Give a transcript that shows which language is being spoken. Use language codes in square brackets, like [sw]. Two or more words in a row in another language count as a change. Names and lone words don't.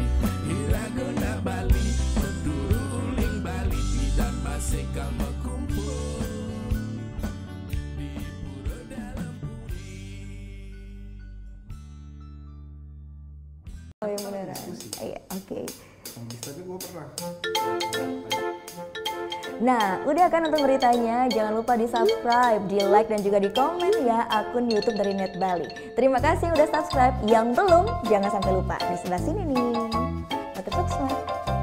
[id] Irago na Bali berduru uling Bali tidak masih kamu kumpul di pura dalam puri. Oh yang beneran? Iya, oke. Tapi gue pernah. Nah, udah kan untuk beritanya? Jangan lupa di subscribe, di like dan juga di komen ya akun YouTube dari Net Bali. Terima kasih udah subscribe. Yang belum, jangan sampai lupa di sebelah sini nih. [ban] Matur suksma.